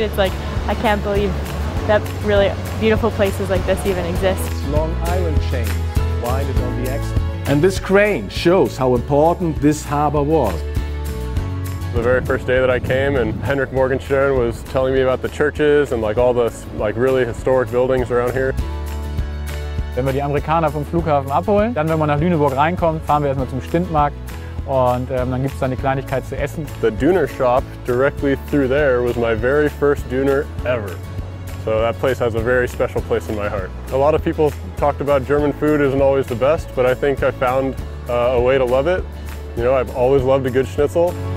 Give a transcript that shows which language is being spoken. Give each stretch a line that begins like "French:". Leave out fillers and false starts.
English: It's like, I can't believe that really beautiful places like this even exist. Long iron chains winded on the axle. And this crane shows how important this harbor was. The very first day that I came, and Henrik Morgenstern was telling me about the churches and all the really historic buildings around here.
German: Wenn wir die Amerikaner vom Flughafen abholen, dann, wenn man nach Lüneburg reinkommt, fahren wir erstmal zum Stintmarkt und dann gibt es dann die Kleinigkeit zu essen.
English: The Döner shop directly through there was my very first Döner ever. So that place has a very special place in my heart. A lot of people talked about German food isn't always the best, but I think I found a way to love it. You know, I've always loved a good schnitzel.